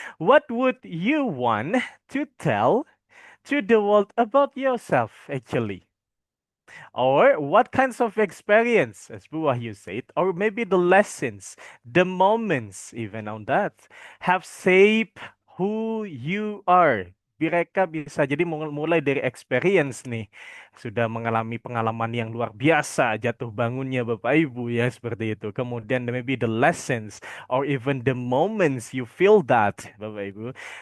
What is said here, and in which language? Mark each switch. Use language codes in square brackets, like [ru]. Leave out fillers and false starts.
[en] What would you want to tell to the world about yourself, actually? Or what kinds of experience, as Bu Wahyu said, or maybe the lessons, the moments, even on that, have shaped who you are. [id] Mereka bisa jadi mulai dari experience nih. Sudah mengalami pengalaman yang luar biasa, jatuh bangunnya Bapak Ibu ya, seperti itu. Kemudian [en] maybe the lessons or even the moments you feel that, Bapak Ibu.